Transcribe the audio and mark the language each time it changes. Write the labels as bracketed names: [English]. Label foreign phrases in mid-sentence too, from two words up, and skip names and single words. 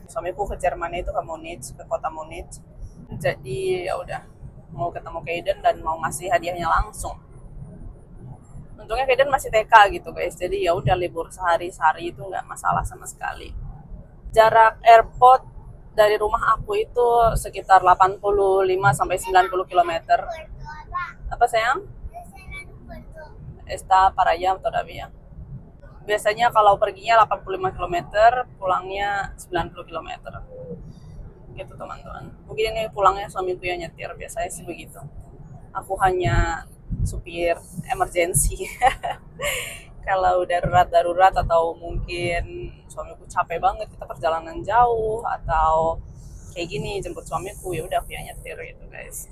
[Indonesian] Suamiku ke Jerman itu ke Munich, ke kota Munich. Jadi ya udah mau ketemu Kaiden dan mau ngasih hadiahnya langsung. Untungnya Kaiden masih TK gitu guys, jadi ya udah libur sehari itu nggak masalah sama sekali. Jarak airport dari rumah aku itu sekitar 85 sampai 90 km. Apa sayang? [Spanish] Está para allá todavía. [Indonesian] Biasanya kalau perginya 85 km, pulangnya 90 km. Gitu teman-teman. Mungkin ini pulangnya suamiku yang nyetir, biasanya sih begitu. Aku hanya supir emergency. Kalau darurat atau mungkin suamiku capek banget, kita perjalanan jauh atau kayak gini jemput suamiku, ya udah aku yang nyetir gitu guys.